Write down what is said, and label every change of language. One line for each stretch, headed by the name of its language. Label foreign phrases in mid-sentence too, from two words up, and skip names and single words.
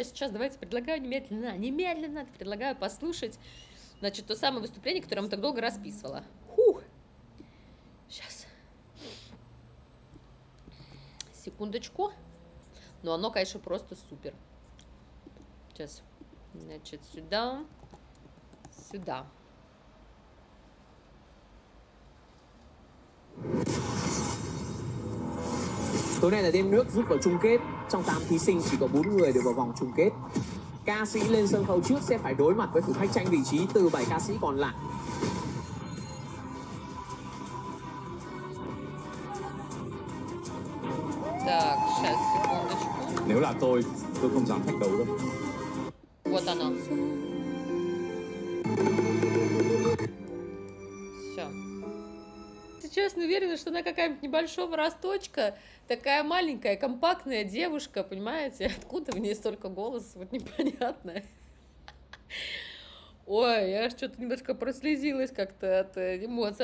Russian: Сейчас давайте предлагаю немедленно предлагаю послушать, значит, то самое выступление, которое я так долго расписывала. Сейчас. Секундочку. Но оно, конечно, просто супер. Сейчас. Значит, сюда. Sida.
Vietnamese: Tối nay là đêm nước rút vào chung kết. Trong 8 thí sinh chỉ có 4 người được vào vòng chung kết. Ca sĩ lên sân khấu trước sẽ phải đối mặt với thử thách tranh vị trí từ 7 ca sĩ còn lại.
Russian: Так, сейчас, секундочку.
Vietnamese: Nếu là tôi không dám thách đấu đâu.
Russian: Вот оно. Все. Честно уверена, что она какая-нибудь небольшого росточка, такая маленькая, компактная девушка, понимаете? Откуда в ней столько голоса, вот непонятно. Ой, я что-то немножко прослезилась как-то от эмоций.